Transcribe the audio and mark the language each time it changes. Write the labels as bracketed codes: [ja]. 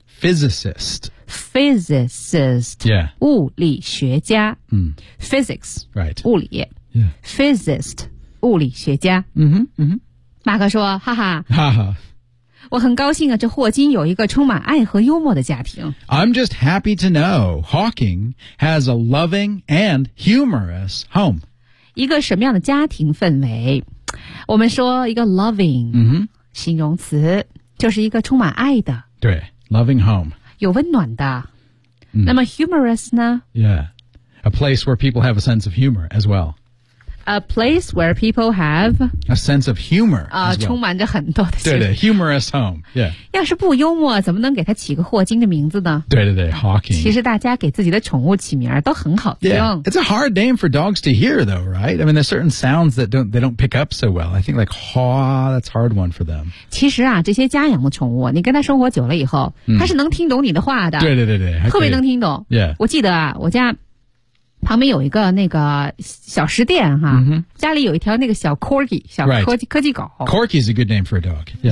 [en] Physicist. Physicist. Yeah. [zh] 物理学家。 [en] Physics. Right. [zh] 物理。 [en] Physicist, [zh] 物理学家。嗯哼，嗯哼。马克说，哈哈。哈哈。我很高兴啊，这霍金有一个充满爱和幽默的家庭。 [en] I'm just happy to know Hawking has a loving and humorous home. [zh] 一个什么样的家庭氛围？我们说一个 loving、 [en] mm-hmm. [zh] 形容词就是一个充满爱的， [en] 对， loving home [zh] 有温暖的、mm. 那么 humorous 呢？ [en] Yeah, a place where people have a sense of humor as well. A place where people have a sense of humor、 [zh] 充满着很多的， [en] 对对， humorous home、yeah. [zh] 要是不幽默怎么能给他起个霍金的名字呢？对对对， Hawking。其实大家给自己的宠物起名都很好听、 [en] yeah. It's a hard name for dogs to hear though, right? I mean, there's certain sounds that they don't pick up so well. I think like haw, that's a hard one for them. [zh] 其实啊，这些家养的宠物你跟他生活久了以后、mm. 他是能听懂你的话的，对对对对，特别能听懂、 [en] yeah. [zh] 我记得啊，我家旁边有一个那个小食店哈、 [en] mm-hmm. [zh] 家里有一条那个小 Corgi, 小科技、 [en] right. [zh] 科技狗。 [en] Corgi is a good name for a dog.、Yeah.